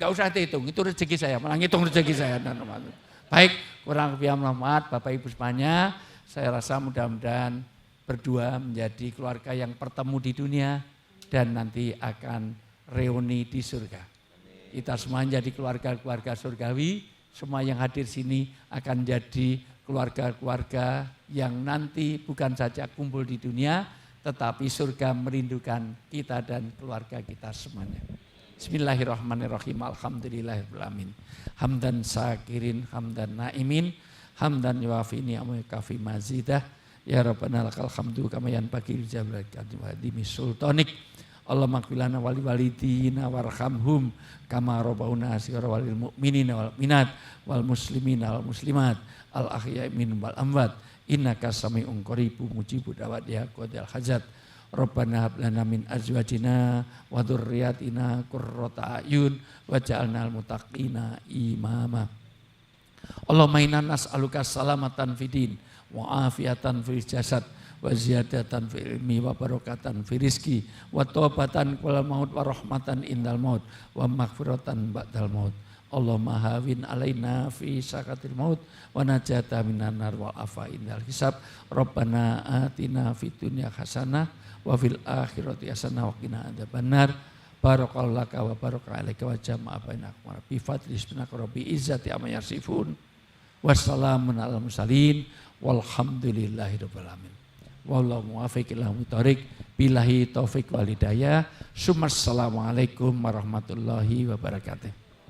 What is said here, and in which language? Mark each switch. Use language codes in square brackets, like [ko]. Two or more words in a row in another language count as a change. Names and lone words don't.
[id] Enggak usah dihitung, itu rezeki saya, malah ngitung rezeki saya. Baik, kurang lebih mohon Bapak Ibu semuanya, saya rasa mudah-mudahan berdua menjadi keluarga yang bertemu di dunia dan nanti akan reuni di surga. Kita semua jadi keluarga-keluarga surgawi. Semua yang hadir sini akan jadi keluarga-keluarga yang nanti bukan saja kumpul di dunia, tetapi surga merindukan kita dan keluarga kita semuanya. [ar] بسم الله الرحمن الرحيم. الحمد لله الرحمن الرحيم. حمدا شاكرين، حمدا ناعمين، حمدا يوافي نعمه يكافئ مزيده. يا ربنا لك الحمد كما ينبغي لجلال قدر سلطانك. اللهم اغفر لنا ولوالدينا وارحمهم كما ربونا صغارا وللمؤمنين والمؤمنات والمسلمين والمسلمات الأحياء منهم والأموات إنك سميع قريب مجيب الدعوات يا قاضي الحاجات. ربنا هب لنا من أزواجنا وذرياتنا قرة أعين واجعلنا للمتقين إماما. اللهم إنا نسألك سلامة في الدين وعافية في الجسد وزيادة في العلم وبركة في الرزق وتوبة قبل الموت ورحمة عند الموت ومغفرة بعد الموت. اللهم هون علينا في سكرات الموت والنجاة من النار والعفو عند الحساب. ربنا آتنا في الدنيا حسنة وفي الآخرة حسنة وقنا عذاب النار. بارك الله لك وبارك عليك وجمع بينكم بفضل اسمك رب العزة عما يصفون. والسلام على المرسلين والحمد لله رب العالمين. والله الموفق إلى طريق بالله التوفيق والهداية. السلام عليكم ورحمة الله وبركاته.